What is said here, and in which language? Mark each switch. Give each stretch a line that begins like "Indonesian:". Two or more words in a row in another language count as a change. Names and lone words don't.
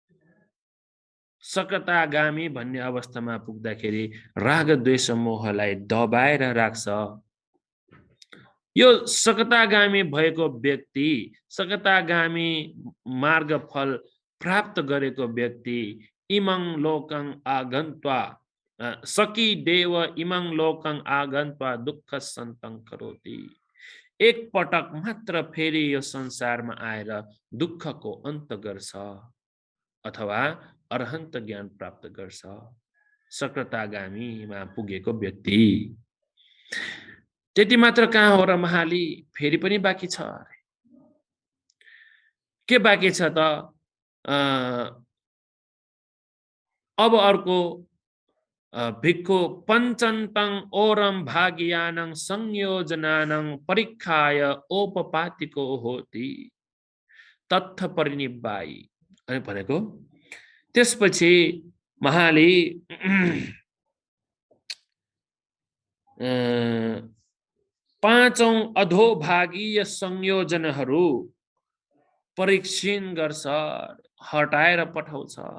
Nepali: सकतागामी भन्ने अवस्थामा पुग्दाखेरि राग द्वेष मोहलाई दबाएर राख्छ। यो सकतागामी भएको व्यक्ति, सकतागामी मार्ग फल प्राप्त गरेको व्यक्ति
Pali: इमं लोकं आगन्त्वा सकी देव इमं लोकं आगन्त्वा दुःख सन्तं करोति।
Nepali: एक पटक मात्र फेरि यो संसारमा आएर दुःखको अन्त गर्छ अथवा अरहन्त ज्ञान प्राप्त गर्छ सकतागामीमा पुगेको व्यक्ति। त्यति मात्र कहाँ हो र महाली, फेरि पनि बाँकी छ। के बाँकी छ त? अब अर्को
Pali: भिक्खु पञ्चन्तं ओरम भाग्यानं संयोजनानं परीक्षाय औपपातिको होति तत्थ परिनिब्बाई भनेको।
Nepali: त्यसपछि महाली पाँचौं अधोभागीय संयोजनहरू परीक्षण गर्छ, हटाएर पठाउँछ।